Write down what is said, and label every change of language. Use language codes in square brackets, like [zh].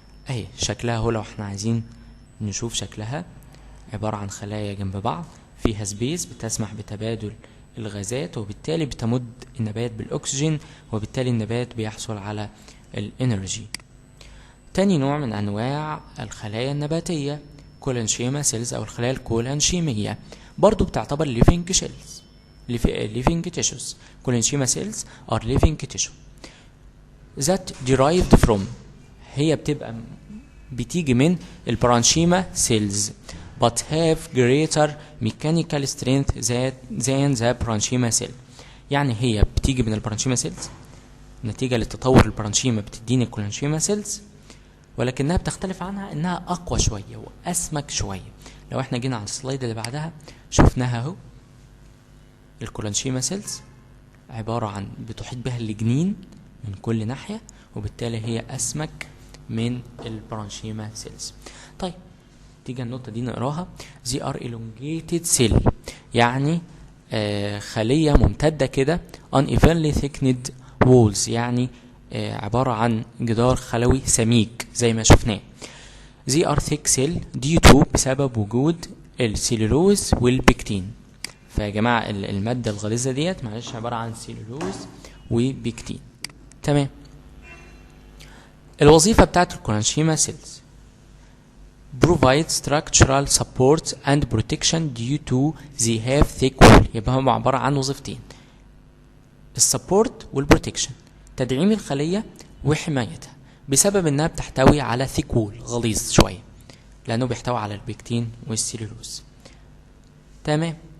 [ar] أهي شكلها هو، لو احنا عايزين نشوف شكلها، عبارة عن خلايا جنب بعض فيها سبيس بتسمح بتبادل الغازات، وبالتالي بتمد النبات بالأكسجين، وبالتالي النبات بيحصل على الانرجي. تاني نوع من أنواع الخلايا النباتية كولانشيما سيلز أو الخلايا الكولانشيمية، برضو بتعتبر [en] living cells living tissues. كولانشيما سيلز are living tissue that derived from، [ar] هي بتيجي من البرانشيما سيلز [en] but have greater mechanical strength than the parenchyma cell. [ar] يعني هي بتيجي من البرانشيما سيلز نتيجة للتطور البرانشيما بتديني الكولانشيما سيلز، ولكنها بتختلف عنها انها اقوى شوية واسمك شوية. لو احنا جينا على السلايد اللي بعدها شفناها اهو، الكولانشيما سيلز عبارة عن بتحيط بها الجنين من كل ناحية، وبالتالي هي اسمك من البرانشيما سيلز. طيب تيجي النقطة دي نقراها. [en] they are elongated cell، [ar] يعني خلية ممتدة كده [en] unevenly thickened walls، [ar] يعني عبارة عن جدار خلوي سميك زي ما شفناه. [en] they are thick cell due to، [ar] بسبب وجود السيلولوز والبكتين. فيا جماعة المادة الغليظة ديت معلش عبارة عن سيلولوز وبكتين. تمام. الوظيفة بتاعت الكولانشيما سيلز [en] provide structural support and protection due to they have thick wall، [ar] يبقى هم عبارة عن وظيفتين، السبورت والبروتكشن، تدعيم الخلية وحمايتها، بسبب انها بتحتوي على ثيك وول غليظ شوية، لانه بيحتوي على البكتين والسيلولوز. تمام.